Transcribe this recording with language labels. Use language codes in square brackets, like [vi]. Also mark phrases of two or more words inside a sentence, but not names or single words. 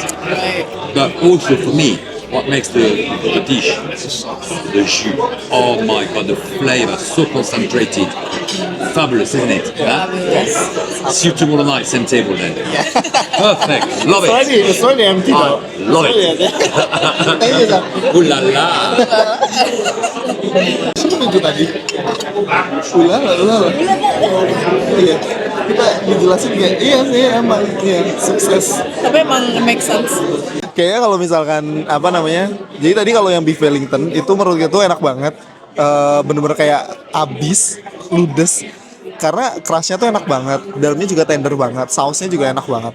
[en] But also for me, what makes the dish, the jus. Oh my god, the flavor, so concentrated. Fabulous, isn't it? Huh? See you tomorrow night, same table then. Perfect, love it. It's already empty now. Love it. Thank you, sir. Ooh la la. [id] Siapa itu tadi? Ulala. Iya. Kita dijelasin kayak iya sih emang iya sukses. Tapi emang [en] make sense. [id] Kayaknya kalau misalkan apa namanya, jadi tadi kalau yang beef Wellington itu menurut gue tuh enak banget, bener-bener kayak abis, ludes, karena crushnya tuh enak banget, dalamnya juga tender banget, sausnya juga enak banget.